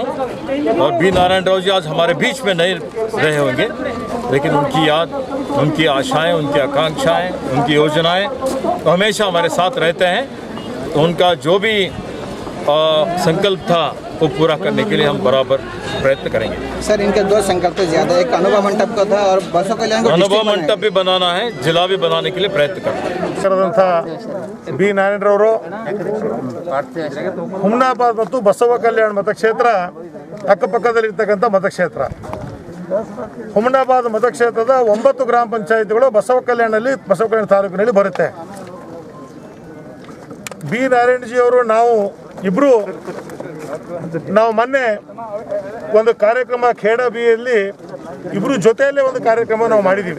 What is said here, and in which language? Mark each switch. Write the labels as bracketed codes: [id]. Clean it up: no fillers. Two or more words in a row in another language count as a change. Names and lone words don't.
[hi] और बी नारायण राव जी आज हमारे बीच में नहीं रहे होंगे, लेकिन उनकी याद, उनकी आशाएं, उनकी आकांक्षाएं, उनकी योजनाएं तो हमेशा हमारे साथ रहते हैं। तो उनका जो भी संकल्प था वो पूरा करने के लिए हम बराबर प्रयत्न करेंगे। सर, इनके दो संकल्प ज़्यादा, एक अनुभव मंडप का था और बसवा कल्याण को अनुभव मंडप भी बनाना है, जिला भी बनाने के लिए प्रयत्न करते हैं। [kn] बी ನಾರಾಯಣರವರು ಹುಮ್ನಾಬಾದ್ ಮತ್ತು ಬಸವ ಕಲ್ಯಾಣ ಮತಕ್ಷೇತ್ರ ಅಕ್ಕಪಕ್ಕದಲ್ಲಿರ್ತಕ್ಕಂಥ ಮತಕ್ಷೇತ್ರ. ಹುಮ್ನಾಬಾದ್ ಮತಕ್ಷೇತ್ರದ 9 ಗ್ರಾಮ ಪಂಚಾಯಿತಿಗಳು ಬಸವ ಕಲ್ಯಾಣ ತಾಲೂಕಿನಲ್ಲಿ ಬರುತ್ತೆ. ಬಿ ನಾರಾಯಣಜಿ ಅವರು ನಾವು ಇಬ್ಬರು ಮೊನ್ನೆ ಒಂದು ಕಾರ್ಯಕ್ರಮ ಖೇಡ ಬಿಯಲ್ಲಿ ಇಬ್ಬರು ಜೊತೆಯಲ್ಲೇ ಒಂದು ಕಾರ್ಯಕ್ರಮ ನಾವು ಮಾಡಿದ್ದೀವಿ.